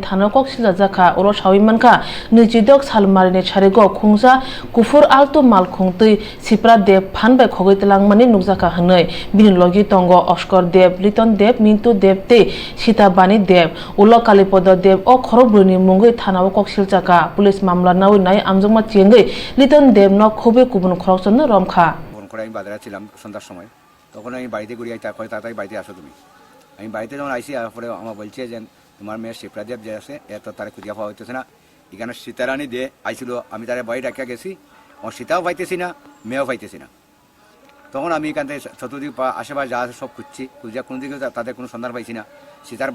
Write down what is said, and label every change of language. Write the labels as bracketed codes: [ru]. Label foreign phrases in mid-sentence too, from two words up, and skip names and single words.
[trp] thana kok silajaka oro sawimanka nujidok salmarini charigo khungsa kufur alto mal khungtui sipra de phanbai khogitlang mani nukjaka hanai bini logi tongo Oscar Dev Liton Dev Mintu Dev te Sitabani Dev ulo kalipod Dev o khorobruni mungoi thanao kok siljaka police mamla nawi nai amjongma chengai Liton Dev no khobe kubun khorokson romkha [bn] করে আমি বাজারে ছিলাম সন্ধ্যার সময় তখন আমি বাড়িতে ঘুরে আই তারপরে তাড়াতাড়ি বাড়িতে আসো তুমি আমি বাড়িতে যখন আইসি তারপরে আমার বলছে যে তোমার মেয়ে শিপ্রাদেব যে আছে এত তারা খুঁজিয়া পাওয়া হইতেছে না এখানে সীতারানী দিয়ে আইছিল আমি তারা বাড়ি ডাকিয়া গেছি আমার সীতাও পাইতেছি না মেয়েও পাইতেছি না তখন আমি এখান থেকে চতুর্দিক আশেপাশে যা আছে সব খুঁজছি খুঁজিয়া কোনো দিকে তাদের কোনো সন্ধান পাইছি না সীতার